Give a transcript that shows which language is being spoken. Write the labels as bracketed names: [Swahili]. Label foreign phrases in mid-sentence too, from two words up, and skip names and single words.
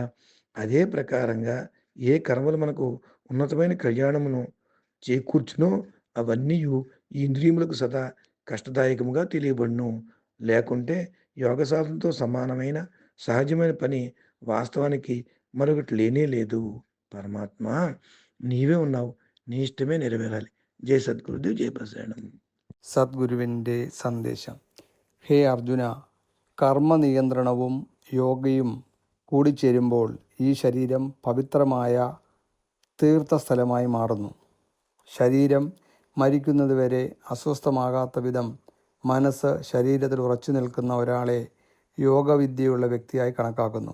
[Telugu] అదే ప్రకారంగా ఏ కర్మలు మనకు ఉన్నతమైన కళ్యాణమును చేకూర్చునో అవన్నీయు ఈ ఇంద్రియములకు సదా కష్టదాయకముగా తెలియబడును. లేకుంటే యోగ సాధనతో సమానమైన సహజమైన పని వాస్తవానికి మరొకటి లేనే లేదు. పరమాత్మ నీవే ఉన్నావు. నీ ఇష్టమే నెరవేరాలి. జై సద్గురుదేవ్, జై ప్రసారణం. [Malayalam] സദ്ഗുരുവിൻ്റെ സന്ദേശം. ഹേ അർജുന, കർമ്മനിയന്ത്രണവും യോഗയും കൂടിച്ചേരുമ്പോൾ ഈ ശരീരം പവിത്രമായ തീർത്ഥസ്ഥലമായി മാറുന്നു. ശരീരം മരിക്കുന്നതുവരെ അസ്വസ്ഥമാകാത്ത വിധം മനസ്സ് ശരീരത്തിൽ ഉറച്ചു നിൽക്കുന്ന ഒരാളെ യോഗവിദ്യയുള്ള വ്യക്തിയായി കണക്കാക്കുന്നു.